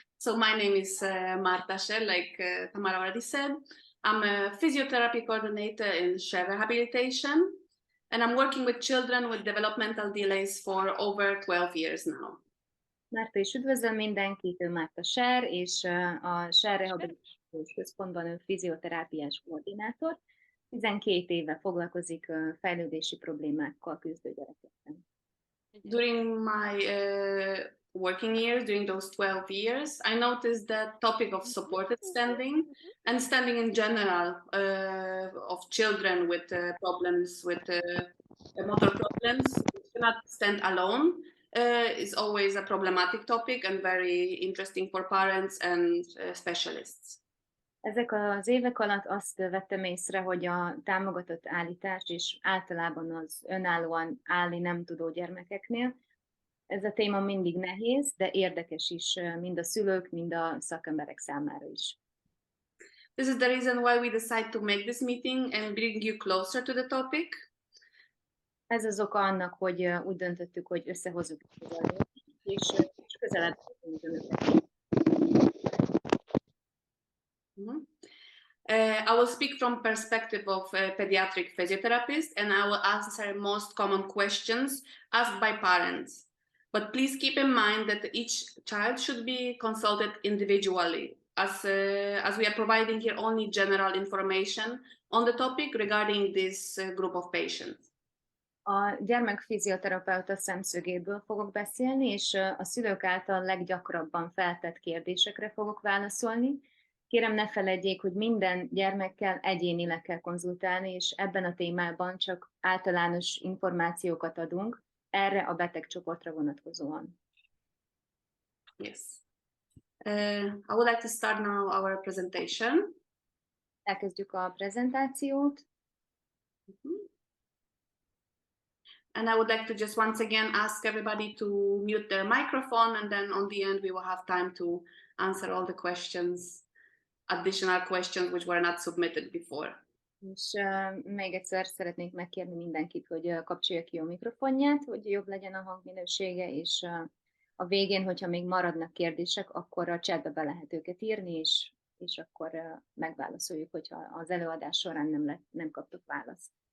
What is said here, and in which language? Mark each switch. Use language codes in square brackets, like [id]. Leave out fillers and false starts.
[en] So my name is Márta Sher, like Tamara already said. I'm a physiotherapy coordinator in Sher Rehabilitation, and I'm working with children with developmental delays for over 12 years now. [hu] Márta is üdvözlöm mindenkit, ő Márta Sher, és a Sher Európai Központban ő fizioterápiás koordinátor. 12 éve foglalkozik fejlődési problémákkal küzdő gyerekekkel. [en] During my working years, during those 12 years, I noticed that topic of supported standing and standing in general of children with problems, with motor problems, cannot stand alone, is always a problematic topic and very interesting for parents and specialists. [hu] Ezek az évek alatt azt vettem észre, hogy a támogatott állítás és általában az önállóan állni nem tudó gyermekeknél ez a téma mindig nehéz, de érdekes is mind a szülők, mind a szakemberek számára is. [en] This is the reason why we decide to make this meeting and bring you closer to the topic. [hu] Ez az oka annak, hogy úgy döntöttük, hogy összehozzuk az előadást, és közelebb tudunk önöknek. [en] I will speak from perspective of pediatric physiotherapist, and I will answer most common questions asked by parents. But please keep in mind that each child should be consulted individually, as we are providing here only general information on the topic regarding this group of patients. [hu] A gyermekfizioterapeuta szemszögéből fogok beszélni, és a szülők által leggyakrabban feltett kérdésekre fogok válaszolni. Kérem, ne feledjék, hogy minden gyermekkel egyénileg kell konzultálni, és ebben a témában csak általános információkat adunk erre a betegcsoportra vonatkozóan. [en] Yes. I would like to start now our presentation. [hu] Elkezdjük a prezentációt. [en] And I would like to just once again ask everybody to mute their microphone, and then on the end we will have time to answer all the questions, additional questions which were not submitted before. [hu] És még egyszer szeretnék megkérni mindenkit, hogy kapcsolja ki a mikrofonját, hogy jobb legyen a hangminősége, és a végén, hogyha még maradnak kérdések, akkor a chatbe be lehet őket írni, és akkor megválaszoljuk, hogyha az előadás során nem kaptuk választ.